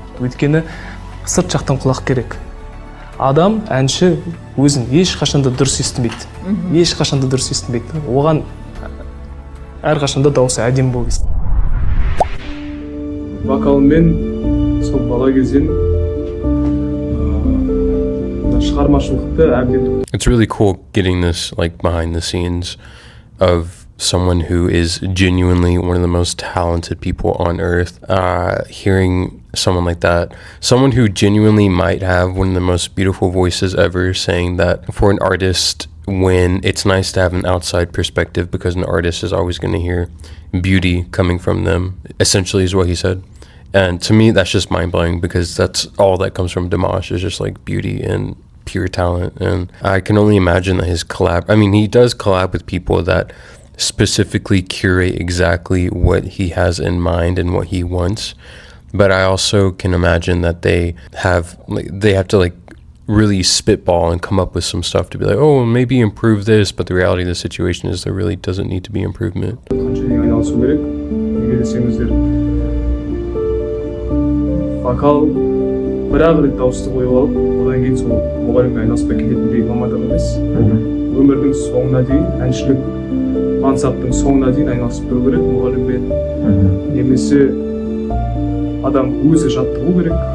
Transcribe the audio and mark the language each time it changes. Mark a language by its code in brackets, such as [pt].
[kk] Өйткені сырт жақтан құлақ керек. Адам, әнші өзін ешқашанда дұрыс естімейді. Ешқашанда дұрыс естімейді. Оған әрқашанда дауысы әдемі болу керек. Вокалмен сол бала кезден шығармашылықты әбден. [en] It's really cool getting this like behind the scenes of someone who is genuinely one of the most talented people on earth. Hearing someone like that, someone who genuinely might have one of the most beautiful voices ever, saying that for an artist, when it's nice to have an outside perspective because an artist is always going to hear beauty coming from them, essentially is what he said. And to me, that's just mind-blowing because that's all that comes from Dimash is just like beauty and pure talent. And I can only imagine that his he does collab with people that specifically curate exactly what he has in mind and what he wants. But I also can imagine that they have to really spitball and come up with some stuff to be like, oh, maybe improve this, but the reality of the situation is there really doesn't need to be improvement. [kk] Вокал бір-ақ рет дауысты қойып алып, одан кейін сол мұғаліммен айналыспай кететіндей мамандық емес. Өмірдің соңына дейін, әншілік мансаптың соңына дейін айналысып тұру керек мұғаліммен. Немесе адам өзі жаттығу керек.